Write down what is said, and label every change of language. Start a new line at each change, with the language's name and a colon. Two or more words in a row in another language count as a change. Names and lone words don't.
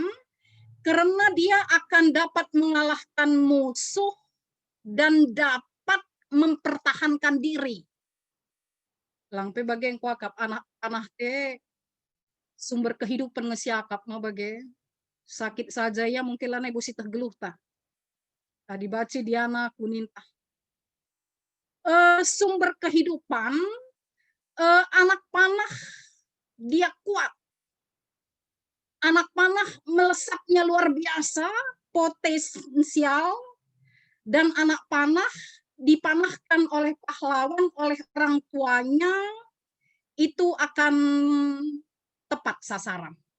Indonesian: Karena dia akan dapat mengalahkan musuh dan dapat mempertahankan diri.
Batak Karo: Langpe bagian kuakap
Indonesian: anak panah
Batak Karo: te
Indonesian: sumber kehidupan
Batak Karo: ngesiakap no bagai
Indonesian: sakit saja ya mungkin
Batak Karo: lana ibu sitah geluh ta.
Indonesian: Tadi baca Diana Kuninta. Sumber kehidupan anak panah dia kuat. Anak panah melesatnya luar biasa, potensial, dan anak panah dipanahkan oleh pahlawan, oleh orang tuanya, itu akan tepat sasaran.